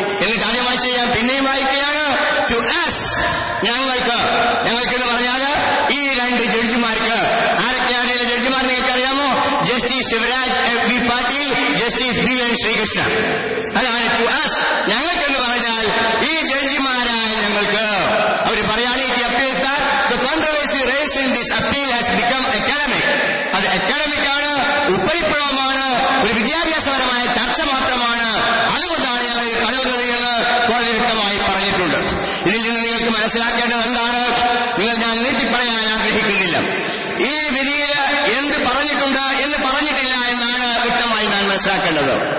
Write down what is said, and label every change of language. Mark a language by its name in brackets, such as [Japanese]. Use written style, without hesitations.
[Malayalam] എന്നിട്ട് ആദ്യമായി ചെയ്യാൻ പിന്നെയും വായിക്കുകയാണ്. [English] to us, [Malayalam] ഞങ്ങൾക്ക് എന്ന് പറഞ്ഞാൽ ഈ രണ്ട് ജഡ്ജിമാർക്ക്. ആരൊക്കെയാണ് ഈ ജഡ്ജിമാർ നിങ്ങൾക്കറിയാമോ? Justice Shivraj B Patil, justice B N Sreekrishnan. അതാണ് [English] to us, [Malayalam] ഞങ്ങൾക്കെന്ന് പറഞ്ഞാൽ ഈ ജഡ്ജിമാരായ ഞങ്ങൾക്ക്. അവർ പറയാണ് [English] it appears that the controversy raised in this appeal has become academic. [Malayalam] അത് അക്കാഡമിക് ആണ്, ഉപരിപ്ലവമാണ്, ഒരു വിദ്യാഭ്യാസപരമായ ചർച്ച മാത്രമാണ്. അതുകൊണ്ടാണ് ഞങ്ങൾ കാണുന്നത് എന്ന് വളരെ വ്യക്തമായി പറഞ്ഞിട്ടുണ്ട്. ഇതിൽ നിന്ന് നിങ്ങൾക്ക് മനസ്സിലാക്കേണ്ടത് എന്താണ്? ഞാൻ നീട്ടി പറയാൻ ആഗ്രഹിക്കുന്നില്ല. ഈ വിധിയിൽ എന്ത് പറഞ്ഞിട്ടുണ്ട് എന്ന് പറഞ്ഞിട്ടില്ല എന്നാണ് വ്യക്തമായി ഞാൻ മനസ്സിലാക്കേണ്ടത്.